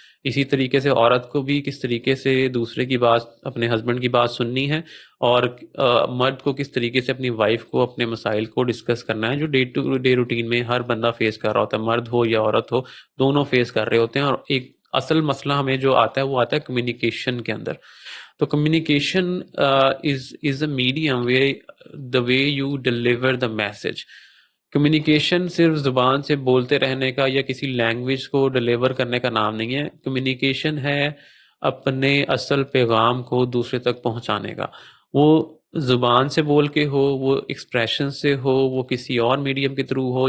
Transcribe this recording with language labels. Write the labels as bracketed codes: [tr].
[ur] اسی طریقے سے عورت کو بھی کس طریقے سے دوسرے کی بات, اپنے ہسبینڈ کی بات سننی ہے, اور مرد کو کس طریقے سے اپنی وائف کو اپنے مسائل کو ڈسکس کرنا ہے, جو ڈے ٹو ڈے روٹین میں ہر بندہ فیس کر رہا ہوتا ہے, مرد ہو یا عورت ہو, دونوں فیس کر رہے ہوتے ہیں. اور ایک اصل مسئلہ ہمیں جو آتا ہے وہ آتا ہے کمیونیکیشن کے اندر. [en] تو communication is a medium way the way you deliver the message. [ur] Communication صرف زبان سے بولتے رہنے کا یا کسی لینگویج کو ڈیلیور کرنے کا نام نہیں ہے. کمیونیکیشن ہے اپنے اصل پیغام کو دوسرے تک پہنچانے کا. وہ زبان سے بول کے ہو, وہ ایکسپریشن سے ہو, وہ کسی اور میڈیم کے تھرو ہو.